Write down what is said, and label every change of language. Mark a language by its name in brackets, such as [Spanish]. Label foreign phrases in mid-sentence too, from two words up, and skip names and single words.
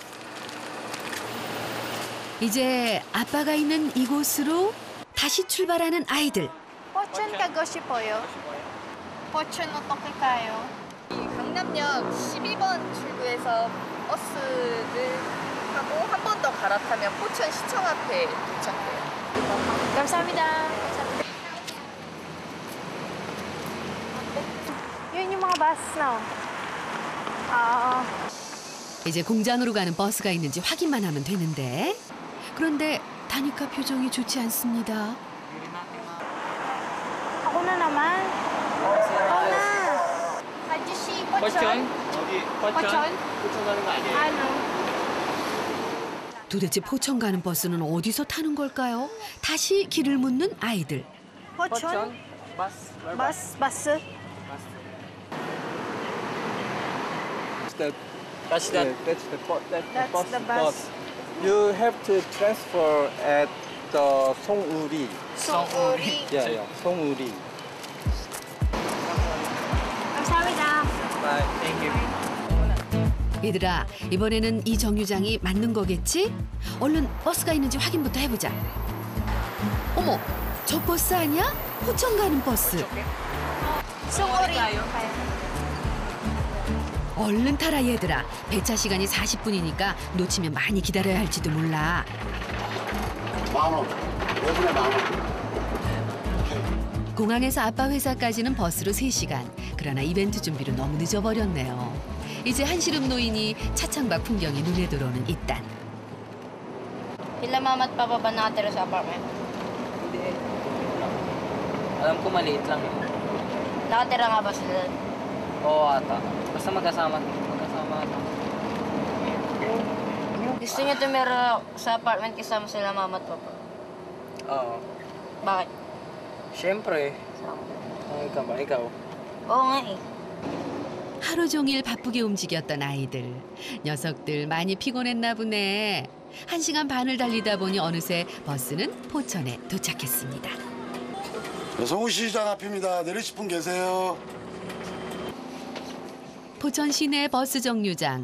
[Korean] 이제 아빠가 있는 이곳으로 다시 출발하는 아이들. Pochon kago 싶어요. Pochon 어떻게 가요? 강남역 12번 출구에서 버스를 타고 한 번 더 갈아타면 포천 시청 앞에 도착해요. 감사합니다. [Filipino] Yun yung mga bus na. [Korean] 이제 공장으로 가는 버스가 있는지 확인만 하면 되는데. 그런데 다니카 표정이 좋지 않습니다. [Filipino] Ako na naman. Ako na. [Korean] 아저씨, Pochon? Pochon? 포천 가는 거 아니에요? [Filipino] Ano? [Korean] 도대체 포천 가는 버스는 어디서 타는 걸까요? 다시 길을 묻는 아이들. Pochon? [English] Bus. Bus? That's that. That's the That's the bus. You have to transfer at the Songuri. Songuri. Yeah, Songuri. [Korean] 감사합니다. [English] Bye. Thank you. [Korean] 얘들아, 이번에는 이 정류장이 맞는 거겠지? 얼른 버스가 있는지 확인부터 해보자. 어머, 저 버스 아니야? 포천 가는 버스. 송오리. 얼른 타라 얘들아. 배차 시간이 40분이니까 놓치면 많이 기다려야 할지도 몰라. 10,000원. 5분에 10,000원. 공항에서 아빠 회사까지는 버스로 3시간. 그러나 이벤트 준비로 너무 늦어버렸네요. 이제 한시름 노인이 차창밖 풍경이 눈에 들어오는 이딴. [Filipino] Sila mama at papa ba nakatira sa apartment? Hindi. Alam ko maliit lang yun. Nakatira nga ba sila? Oo ata. Basta magkasama ata. Gusto niyo tumira sa apartment kasama sila mama at papa? Oo. Bakit? Siyempre. Ay ka ba? Ikaw? Oo nga eh. [Korean] 하루 종일 바쁘게 움직였던 아이들. 녀석들 많이 피곤했나 보네. 1시간 반을 달리다 보니 어느새 버스는 포천에 도착했습니다. 서울시장 앞입니다. 내리실 분 계세요? 포천 시내 버스 정류장.